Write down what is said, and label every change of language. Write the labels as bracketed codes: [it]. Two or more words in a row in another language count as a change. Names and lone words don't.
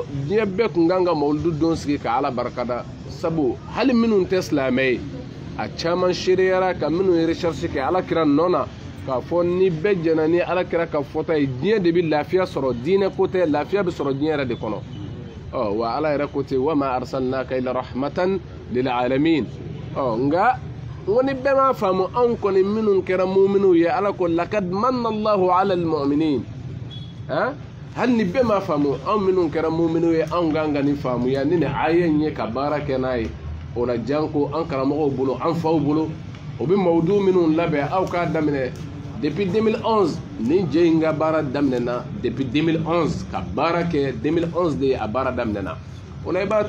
[bm] diɲɛ bɛɛ tun kan ka mawuludu don sigi ka ala barikada sabu hali minnu tɛ silamɛ ye a caman seereyara ka minnu ye recherche kɛ ala kira nɔ na k'a fɔ ni bɛɛ jɛna ni ala kira ka fɔta ye diɲɛ de bɛ lafiya sɔrɔ diinɛ ko tɛ lafiya bɛ sɔrɔ diɲɛ yɛrɛ de kɔnɔ wa ala yɛrɛ ko ten [ar] وما أرسلناك إلا رحمة للعالمين [bm] nka n ko ni bɛɛ m'a faamu anw kɔni minnu kɛra mu'miniw ye ala ko [ar] لقد من الله على المؤمنين [bm] hali ni bɛɛ m'a faamu anw minnu kɛra mu'miniw ye anw kan ka nin faamuya ni nin aya in ye ka baara kɛ n'a ye o la janko an karamɔgɔw bolo an faw bolo o bɛ mawudu minnu labɛn aw k'a daminɛ depuis 2011 nin jɛ in ka baara daminɛna depuis 2011 ka baara kɛ 2011 de a baara daminɛna o la i b'a